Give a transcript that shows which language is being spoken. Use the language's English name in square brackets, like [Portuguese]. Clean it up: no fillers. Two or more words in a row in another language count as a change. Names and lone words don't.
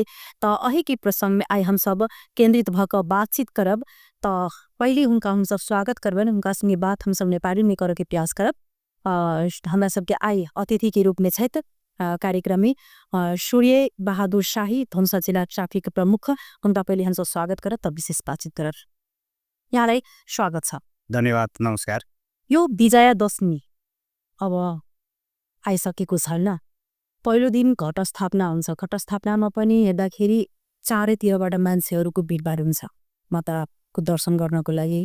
[Maithili] तो अही के प्रसंग में आई हम सब केंद्रित भक बातचीत करब। तो पहले उनका हम सब स्वागत करबन, उनका संगे बात हम सब नेपाली में करे के प्रयास करब। हमरा सबके आई अतिथि के रूप में छे कार्यक्रम में सूर्य बहादुर शाही, धनुषा जिला ट्रैफिक प्रमुख। उनका पहले हम सब स्वागत करब, तब विशेष बातचीत करब। [Nepali] यहाँलाई स्वागत छ। धन्यवाद, नमस्कार। यो विजया दशमी अब आइसकेको छ हैन। पहिलो दिन घट स्थापना हुन्छ। घट स्थापनामा पनि हेर्दाखेरि चारैतिरबाट मान्छेहरूको भिडभाड हुन्छ माताको दर्शन गर्नको लागि।